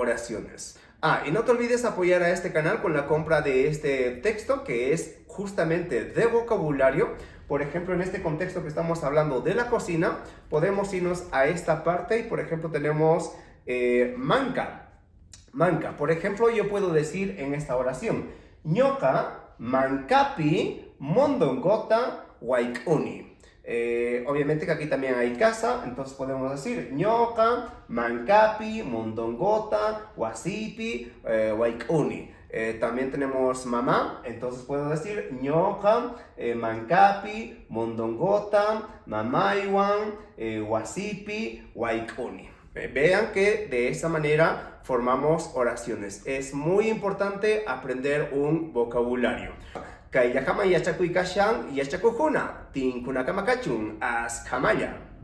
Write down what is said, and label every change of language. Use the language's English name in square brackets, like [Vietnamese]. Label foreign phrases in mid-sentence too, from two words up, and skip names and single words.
[Spanish] Y no te olvides apoyar a este canal con la compra de este texto, que es justamente de vocabulario. Por ejemplo, en este contexto que estamos hablando de la cocina, podemos irnos a esta parte y, por ejemplo, tenemos manca. Manca. Por ejemplo, yo puedo decir en esta oración, [Quechua] ñoka mancapi mondongota waikuni. [Spanish] Obviamente que aquí también hay casa, entonces podemos decir [Quechua] ñoka mancapi mondongota wasipi waikuni. [Spanish] También tenemos mamá, entonces puedo decir [Quechua] ñoka, mancapi, mondongota, mamaywan, wasipi, waikuni. [Spanish] Vean que de esa manera formamos oraciones. Es muy importante aprender un vocabulario. [Quechua] Kay yakama yachakuy kashan yachakujuna, tinkunakamakachun as kamaya.